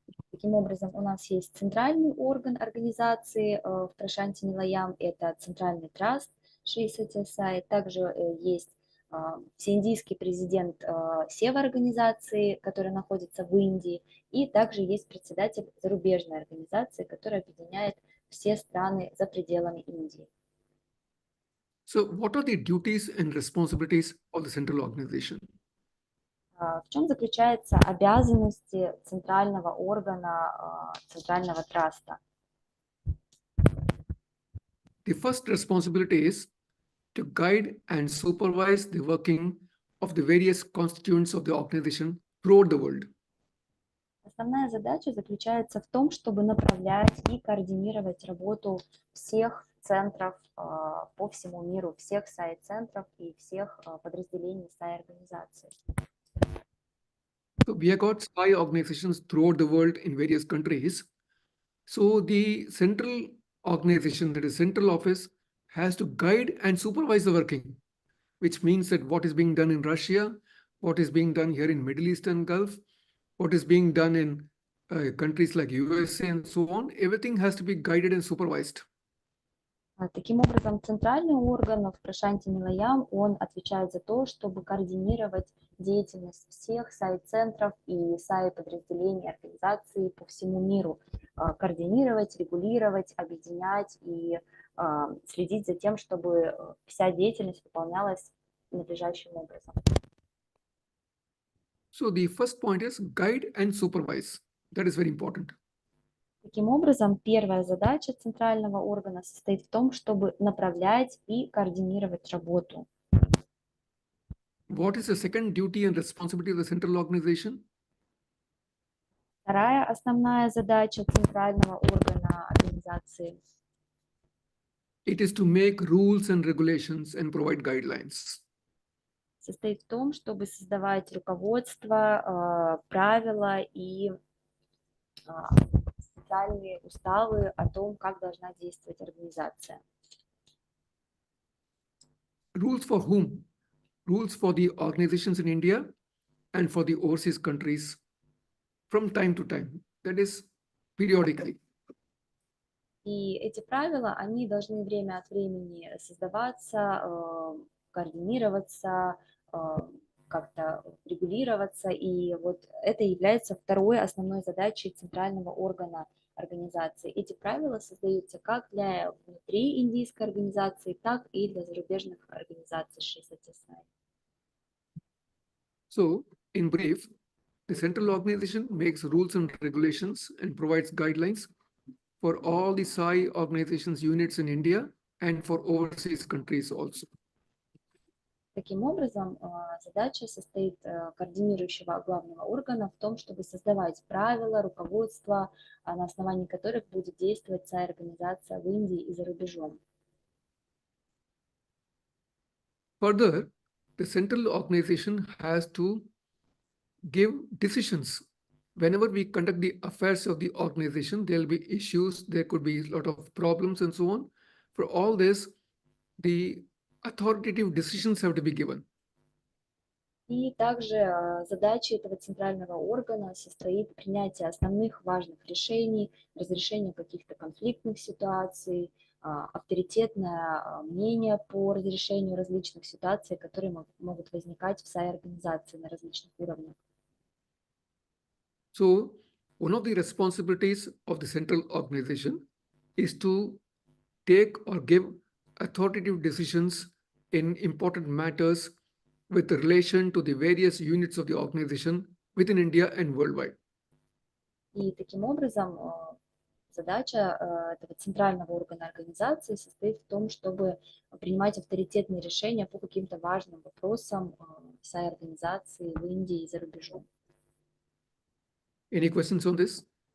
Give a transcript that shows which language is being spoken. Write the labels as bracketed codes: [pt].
[ru] Таким образом, у нас есть центральный орган организации в Прашанти Нилаям, это центральный траст Шри Сатья Саи. Также есть всеиндийский президент Сева организации, который находится в Индии, и также есть председатель зарубежной организации, которая объединяет все страны за пределами Индии. [en] So what are the duties and responsibilities of the central organization? [ru] В чем заключаются обязанности центрального органа, центрального траста? [en] The first responsibility is to guide and supervise the working of the various constituents of the organization throughout the world. [ru] Основная задача заключается в том, чтобы направлять и координировать работу всех центров по всему миру, всех САИ-центров и всех подразделений САИ-организации. [en] So we have got SAI organizations throughout the world in various countries. So the central organization, that is central office, has to guide and supervise the working, which means that what is being done in Russia, what is being done here in Middle East and Gulf, what is being done in countries like USA and so on, everything has to be guided and supervised. [ru] Таким образом, центральный орган в Прашанти Нилаям, он отвечает за то, чтобы координировать деятельность всех САИ-центров и САИ-подразделений организаций по всему миру, координировать, регулировать, объединять и следить за тем, чтобы вся деятельность выполнялась надлежащим образом. [en] So the first point is guide and supervise. That is very important. [ru] Таким образом, первая задача центрального органа состоит в том, чтобы направлять и координировать работу. [en] What is the second duty and responsibility of the central organization? [ru] Вторая основная задача центрального органа организации [en] It is to make rules and regulations and provide guidelines. [ru] состоит в том, чтобы создавать руководство, правила и специальные уставы о том, как должна действовать организация. [en] Rules for whom? Rules for the organizations in India and for the overseas countries from time to time. That is periodically. [ru] И эти правила, они должны время от времени создаваться координироваться, как-то регулироваться. И вот это является второй основной задачей центрального органа организации. Эти правила создаются как для внутри индийской организации, так и для зарубежных организаций Шри Сатья Саи. [en] So, in brief, the central organization makes rules and regulations and provides guidelines for all the Sai organizations units in India and for overseas countries also. [ru] Таким образом, задача состоит координирующего главного органа в том, чтобы создавать правила, руководство, на основании которых будет действовать Сай организация в Индии и за рубежом. [en] Further, the central organization has to give decisions. Whenever we conduct the affairs of the organization, there will be issues, there could be a lot of problems and so on. For all this, the authoritative decisions have to be given. [ru] И также задачей этого центрального органа состоит принятие основных важных решений, разрешение каких-то конфликтных ситуаций, авторитетное мнение по разрешению различных ситуаций, которые могут возникать в Сай-организации на различных уровнях. [en] So, one of the responsibilities of the central organization is to take or give authoritative decisions in important matters with relation to the various units of the organization within India and worldwide. [ru] И таким образом задача этого центрального органа организации состоит в том, чтобы принимать авторитетные решения по каким-то важным вопросам Сай-организации в Индии и за рубежом. [en] Any questions on this?